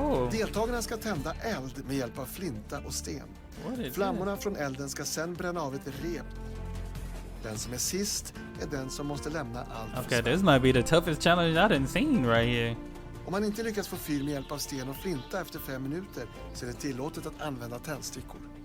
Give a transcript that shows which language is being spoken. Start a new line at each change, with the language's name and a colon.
Swedish: Deltagarna ska tända eld med hjälp av flinta och sten. Flammorna från elden ska sen bränna av ett rep. Den som är sist är den som måste lämna allt.
English: Okay, this might be the toughest challenge I done seen right here.
Swedish: Om man inte lyckas få fyr med hjälp av sten och flinta efter 5 minuter så är det tillåtet att använda tändstickor.